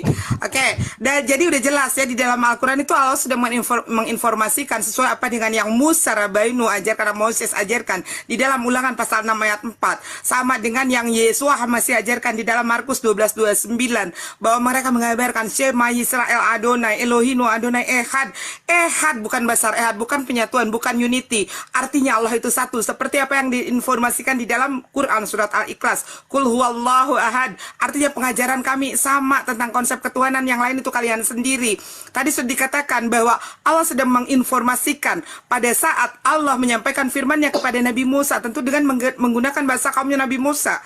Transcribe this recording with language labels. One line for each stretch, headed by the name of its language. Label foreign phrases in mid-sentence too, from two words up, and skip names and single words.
Indonesian: Oke, dan jadi udah jelas ya di dalam Al-Quran itu Allah sudah menginformasikan sesuai apa dengan yang Musa Rabbeinu ajarkan, Moses ajarkan di dalam Ulangan pasal 6 ayat 4, sama dengan yang Yesus masih ajarkan di dalam Markus 12:29 bahwa mereka mengabarkan
Hebrew: שמע ישראל אדוני אלוהינו אדוני אחד.
Indonesian: Ehad bukan basar, Ehad bukan penyatuan, bukan unity. Artinya Allah itu satu, seperti apa yang diinformasikan di dalam Quran surat Al-Ikhlas.
Arabic: قل هو الله أحد.
Indonesian: Artinya pengajaran kami sama tentang konsep ketuhanan, yang lain itu kalian sendiri. Tadi sudah dikatakan bahwa Allah sedang menginformasikan pada saat Allah menyampaikan firman-Nya kepada Nabi Musa, tentu dengan menggunakan bahasa kaumnya Nabi Musa.